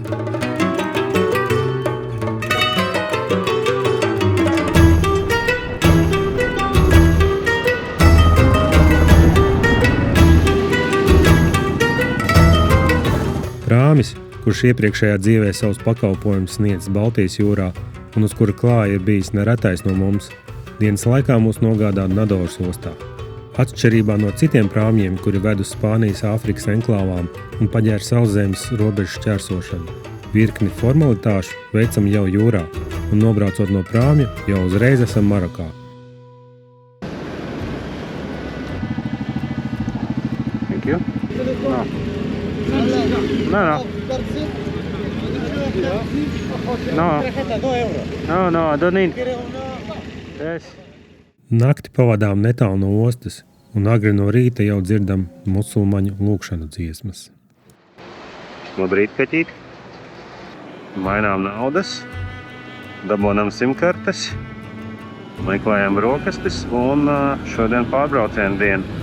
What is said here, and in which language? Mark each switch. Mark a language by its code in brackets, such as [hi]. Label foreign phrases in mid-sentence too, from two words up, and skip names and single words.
[lv] Prāmis, kurš iepriekšējā dzīvē savus pakalpojumus sniedz Baltijas jūrā un uz kura klāja ir bijis neretais no mums, dienas laikā mūs nogādā Nadoras ostā. Atšķirībā no citiem prāmjiem, kuri ved uz Spānijas Āfrikas enklāvām un paģēra sauszemes robežu šķērsošanu, virkni formalitāšu veicam jau jūrā un nobraucot no prāmja jau uzreiz esam Marokā. [en] Thank you. No. No, I don't need. Yes. [lv] Nakti pavadām netālu no ostas, un agri no rīta jau dzirdam musulmaņu lūgšanu dziesmas. Labrīt, kaķīti. Mainām naudas, dabonam simkartes, meklējam brokastis un šodien pārbraucienu dienu.